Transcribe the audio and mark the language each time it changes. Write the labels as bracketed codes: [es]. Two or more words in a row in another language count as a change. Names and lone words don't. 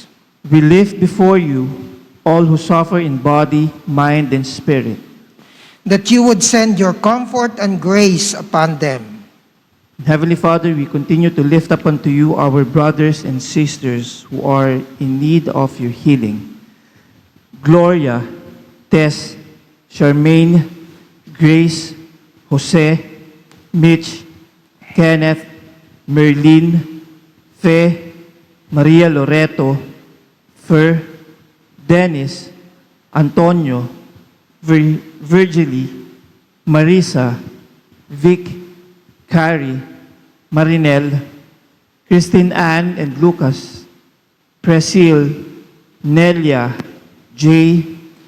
[en] We lift before you all who suffer in body, mind, and spirit. That you would send your comfort and grace upon them. Heavenly Father, we continue to lift up unto you our brothers and sisters who are in need of your healing. Gloria, Tess, Charmaine, Grace, Jose, Mitch, Kenneth, Merlin, Fe, Maria Loreto, Fer, Dennis, Antonio, Virgily, Marisa, Vic, Carrie, Marinel, Christine Ann and Lucas, Presil, Nelia, Jay,